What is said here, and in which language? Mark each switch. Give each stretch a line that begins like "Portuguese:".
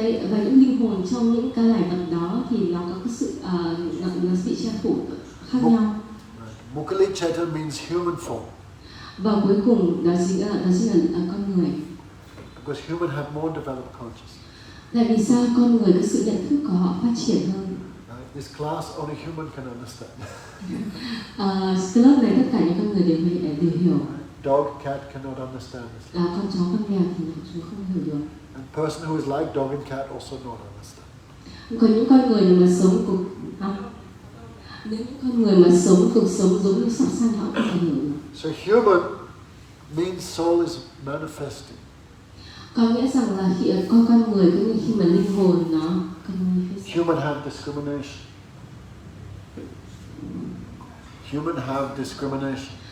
Vietnamese: Và những linh hồn trong những cái loài vật đó thì nó có cái sự nó bị che phủ khác nhau.
English: Mukali Chaitanya means human form.
Vietnamese: Và cuối cùng đó chính là con người.
English: Because human have more developed consciousness.
Vietnamese: Tại vì sao con người cái sự nhận thức của họ phát triển hơn?
English: This class only human can understand.
Vietnamese: Cái lớp này tất cả những con người đều hiểu.
English: Dog, cat cannot understand this.
Vietnamese: Con chó, con mèo thì chúng không hiểu được.
English: And person who is like dog and cat also not understand.
Vietnamese: Còn những con người mà sống nếu những con người mà sống cuộc sống giống như sắp sang họ không thể hiểu được.
English: So human means soul is manifesting.
Vietnamese: Có nghĩa rằng là khi con người cũng như khi mà linh hồn nó
English: human have discrimination. Human have discrimination.